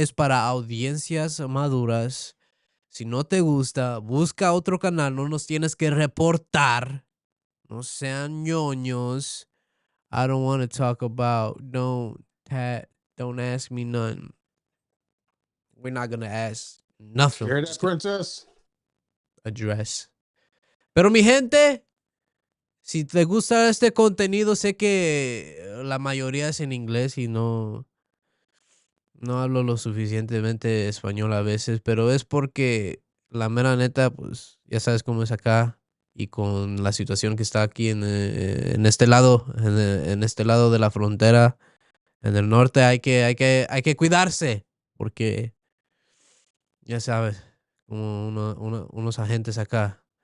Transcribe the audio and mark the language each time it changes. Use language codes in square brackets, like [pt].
[es] Es para audiencias maduras. Si no te gusta, busca otro canal. No nos tienes que reportar. No sean ñoños. [en] I don't want to talk about. Don't ask me none. We're not gonna ask nothing. You hear that, Princess? Address. [es] Pero mi gente, si te gusta este contenido, sé que la mayoría es en inglés y no hablo lo suficientemente español a veces, pero es porque la mera neta, pues ya sabes cómo es acá y con la situación que está aquí en este lado, en este lado de la frontera, en el norte, hay que cuidarse porque ya sabes, como unos agentes acá.